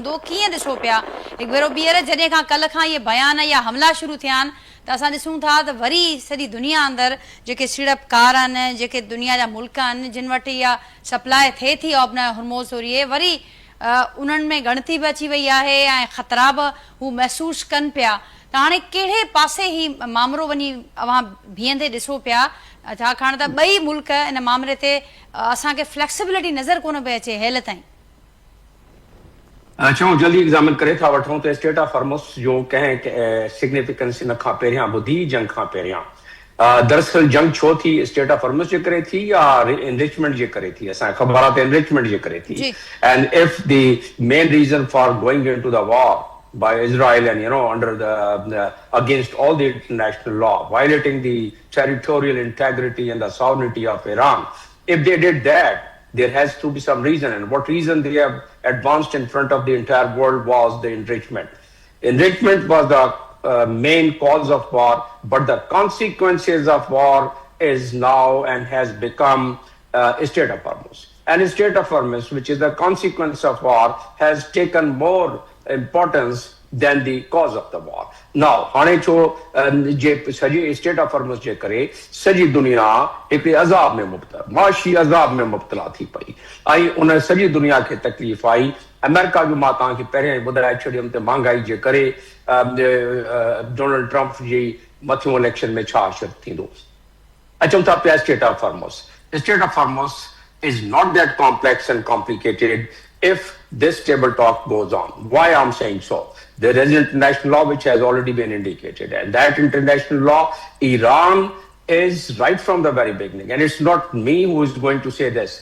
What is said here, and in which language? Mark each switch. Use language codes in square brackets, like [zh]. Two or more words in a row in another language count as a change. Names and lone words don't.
[sd] हूंदो कीअं ॾिसो पिया हिकु भेरो ॿीहर जॾहिं खां कल्ह खां इहे बयान या हमला शुरू थिया आहिनि त असां ॾिसूं था त वरी सॼी दुनिया अंदरि जेके सीड़पकार आहिनि जेके दुनिया जा मुल्क आहिनि जिन वटि इहा सप्लाई थिए थी ओबनायो हुर्मोज़ ज़रिए वरी उन्हनि में ॻणती बि अची वई आहे ऐं ख़तरा बि हू महसूसु कनि पिया त हाणे कहिड़े पासे ही मामिलो वञी अव्हां बीहंदे ॾिसो पिया छाकाणि त ॿई मुल्क इन मामले ते असांखे फ्लेक्सिबिलिटी नज़र कोन पई अचे हेल ताईं चऊं जल्दी एग्जामिन करे था वठूं त स्टेट ऑफ हॉर्मुज़ जो कंहिं सिग्निफिकेंस इन खां पहिरियां ॿुधी जंग खां पहिरियां दरअसल जंग छो थी स्टेट ऑफ हॉर्मुज़ जे करे थी या एनरिचमेंट जे करे थी असांखे ख़बर आहे त एनरिचमेंट जे करे थी [en] and if the main reason for going into the war by Israel and under the against all the international law, violating the territorial integrity and the sovereignty of Iran. If they did that, there has to be some reason, and what reason they have advanced in front of the entire world was the enrichment. Enrichment was the main cause of war, but the consequences of war is now and has become state of Hormuz. And state of Hormuz, which is the consequence of war, has taken more importance than the cause of the war. Now, [sd] हाणे छो जे सॼे स्टेट ऑफ हॉर्मुज़ जे करे सॼी दुनिया हिकिड़े अज़ाब में मुब्तला माशी अज़ाब में मुब्तला थी पई ऐं उन सॼी दुनिया खे तकलीफ़ आई अमेरिका जो मां तव्हांखे पहिरियां ई ॿुधाए छॾियुमि त महांगाई जे करे डोनाल्ड ट्रम्प जी मथियों इलेक्शन में छा असरु थींदो अचूं था पिया स्टेट ऑफ हॉर्मुज़ स्टेट ऑफ हॉर्मुज़ [en] is not that complex and complicated if this table talk goes on. Why I'm saying so? There is international law which has already been indicated, and that international law, Iran is right from the very beginning, and it's not me who is going to say this.